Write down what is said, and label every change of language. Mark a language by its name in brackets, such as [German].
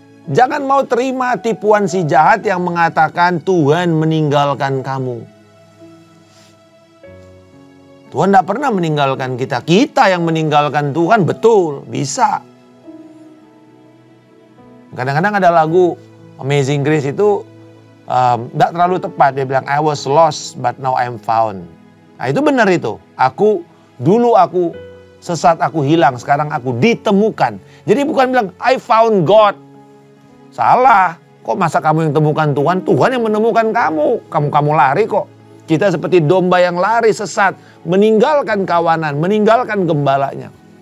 [Indonesian] Jangan mau terima tipuan si jahat yang mengatakan Tuhan meninggalkan kamu. Tuhan tidak pernah meninggalkan kita. Kita yang meninggalkan Tuhan, betul, bisa. Kadang-kadang ada lagu Amazing Grace itu tidak terlalu tepat. Dia bilang, [English] I was lost but now I'm found. [Indonesian] Nah itu benar itu. Dulu aku sesat, aku hilang, sekarang aku ditemukan. Jadi bukan bilang, [English] I found God. [Indonesian] Salah. Kok masa kamu yang temukan Tuhan? Tuhan yang menemukan kamu. Kamu lari kok. Kita seperti domba yang lari sesat. Meninggalkan kawanan, meninggalkan gembalanya.